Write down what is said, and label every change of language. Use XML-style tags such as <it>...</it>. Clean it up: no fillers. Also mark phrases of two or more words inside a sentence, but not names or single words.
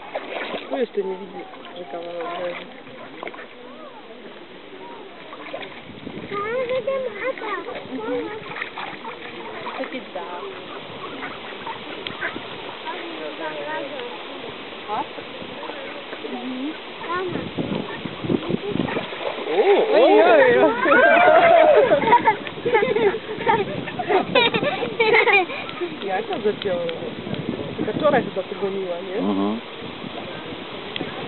<cs>To ještě nevidí, říkala. Co ti dá? A? Oj.</cs> <pl>Jak to zacięło? Taka wczoraj chyba pogoniła, nie?</pl>